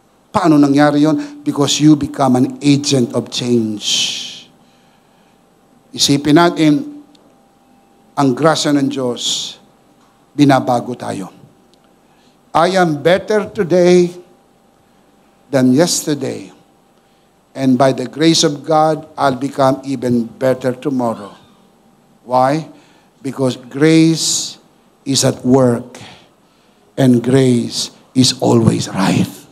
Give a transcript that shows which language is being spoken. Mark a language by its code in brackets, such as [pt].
[tl] Paano nangyari yon? [en] Because you become an agent of change. [tl] Isipin natin, ang grasya ng Diyos, binabago tayo. [en] I am better today than yesterday. And by the grace of God, I'll become even better tomorrow. Why? Because grace is at work. And grace is always right.